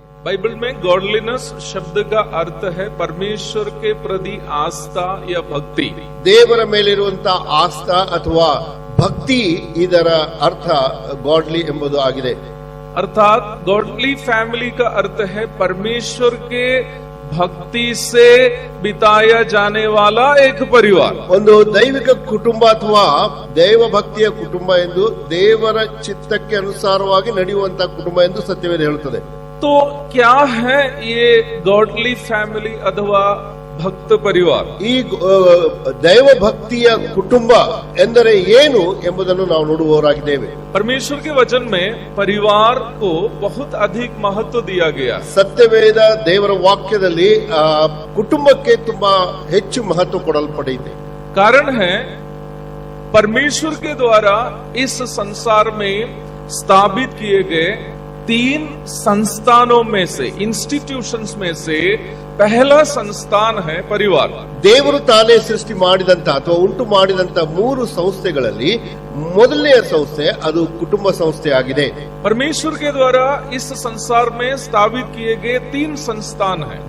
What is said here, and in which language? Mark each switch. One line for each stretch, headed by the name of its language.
Hindi: Bible में godliness शब्द का अर्थ है परमेश्वर के प्रति आस्था या भक्ति.
Kannada: ದೇವರ ಮೇಲಿರುವಂತಹ ಆಸ್ಥಾ ಅಥವಾ ಭಕ್ತಿ, ಇದರ ಅರ್ಥ ಗಾಡ್ಲಿ ಎಂಬುದು ಆಗಿದೆ.
Hindi: अर्थात गॉडली फैमिली का अर्थ है परमेश्वर के भक्ति से बिताया जाने वाला एक परिवार.
Kannada: ಒಂದು ದೈವಿಕ ಕುಟುಂಬ ಅಥವಾ ದೈವ ಭಕ್ತಿಯ ಕುಟುಂಬ ಎಂದು, ದೇವರ ಚಿತ್ತಕ್ಕೆ ಅನುಸಾರವಾಗಿ ನಡೆಯುವಂತಹ ಕುಟುಂಬ ಎಂದು ಸತ್ಯವೇದ ಹೇಳುತ್ತದೆ.
Hindi: तो क्या है ये गॉडली फैमिली अथवा भक्त परिवार?
Kannada: ಈ ದೈವ ಭಕ್ತಿಯ ಕುಟುಂಬ ಎಂದರೆ ಏನು ಎಂಬುದನ್ನು ನಾವು ನೋಡುವವರಾಗಿದ್ದೇವೆ.
Hindi: परमेश्वर के वचन में परिवार को बहुत अधिक महत्व दिया गया.
Kannada: ಸತ್ಯವೇದ ದೇವರ ವಾಕ್ಯದಲ್ಲಿ ಕುಟುಂಬಕ್ಕೆ ತುಂಬಾ ಹೆಚ್ಚು ಮಹತ್ವ ಕೊಡಲ್ಪಟ್ಟಿದೆ.
Hindi: कारण है परमेश्वर के द्वारा इस संसार में स्थापित किए गए 3 संस्थानों में से, इंस्टीट्यूशंस में से पहला संस्थान है परिवार.
Kannada: ದೇವರು ತಾನೇ ಸೃಷ್ಟಿ ಮಾಡಿದಂತ ಅಥವಾ ಉಂಟು ಮಾಡಿದಂತ 3 ಸಂಸ್ಥೆಗಳಲ್ಲಿ ಮೊದಲನೆಯ ಸಂಸ್ಥೆ ಅದು ಕುಟುಂಬ ಸಂಸ್ಥೆ ಆಗಿದೆ.
Hindi: परमेश्वर के द्वारा इस संसार में स्थापित किए गए 3 संस्थान हैं.